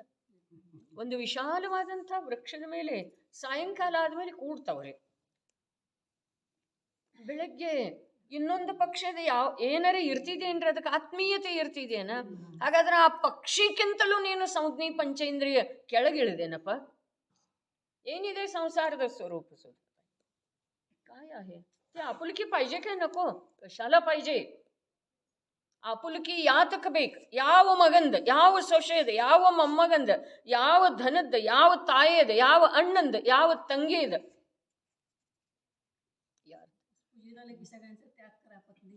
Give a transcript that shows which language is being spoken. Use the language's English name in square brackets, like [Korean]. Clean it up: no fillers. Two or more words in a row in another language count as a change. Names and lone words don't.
[Kannada] ಒಂದು ವಿಶಾಲವಾದಂಥ ವೃಕ್ಷದ ಮೇಲೆ ಸಾಯಂಕಾಲ ಆದ್ಮೇಲೆ ಕೂಡ್ತವ್ರೆ. ಬೆಳಗ್ಗೆ ಇನ್ನೊಂದು ಪಕ್ಷದ ಏನಾರೇ ಇರ್ತಿದೇನ್ರಿ? ಅದಕ್ಕೆ ಆತ್ಮೀಯತೆ ಇರ್ತಿದೇನ? ಹಾಗಾದ್ರೆ ಆ ಪಕ್ಷಿಕ್ಕಿಂತಲೂ ನೀನು ಸಂಜ್ಞೆ ಪಂಚೇಂದ್ರಿಯ ಕೆಳಗಿಳಿದೇನಪ್ಪ? ಏನಿದೆ ಸಂಸಾರದ ಸ್ವरूप? [Marathi] काय आहे ते? आपुलकी पाहिजे काय नको? कशाला पाहिजे ಆಪುಲಕಿ? [Kannada] ಯಾತಕ ಬೇಕು? ಯಾವ ಮಗಂದ, ಯಾವ ಸೊಸೆದ, ಯಾವ ಮೊಮ್ಮಗಂದ, ಯಾವ ಧನದ, ಯಾವ ತಾಯೇದ, ಯಾವ ಅಣ್ಣಂದ, ಯಾವ ತಂಗಿದ?